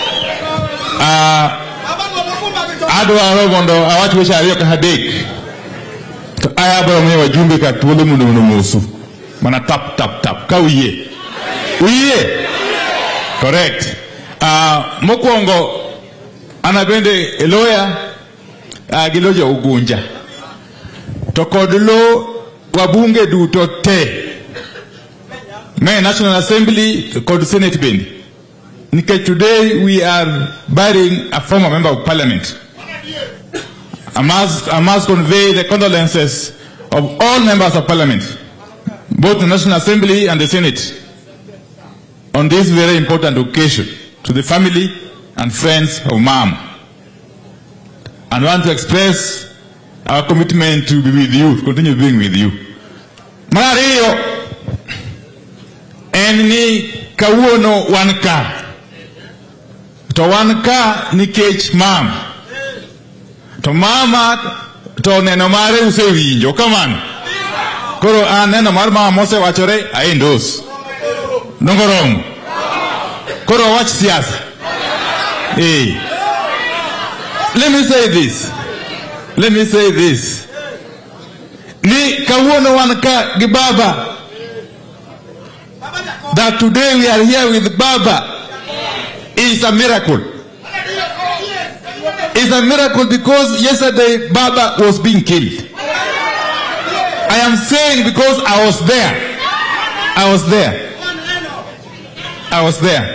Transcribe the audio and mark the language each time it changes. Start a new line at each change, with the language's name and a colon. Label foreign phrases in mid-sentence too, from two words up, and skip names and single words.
Luo (Kenya and Tanzania): Adwaro mondo awach weche ariyo ka adek to ayabro miyo wajumbe ka thuolo mondo musu mana tap ka uye correct. Mokwongo ana bende eloya giloja Ugunja to kod lo wabunge duto te me National Assembly kod Senate bende.
English: Because today we are burying a former member of parliament. I must convey the condolences of all members of parliament, both the National Assembly and the Senate, on this very important occasion, to the family and friends of Mom. And want to express our commitment to be with you, to continue being with you. Mario,
Luo (Kenya and Tanzania): eni kawuono wanka. To wanka nikech Mom. To Mama to neno mare usewinjo kamano. Koro neno mar Mama mose wachore aendos. Nongorong. Koro wach siasa.
English: Let me say this.
Luo (Kenya and Tanzania): Ni kawuono wanka gi Baba.
English: That today we are here with Baba is a miracle. It's a miracle because yesterday Baba was being killed. I am saying because I was there.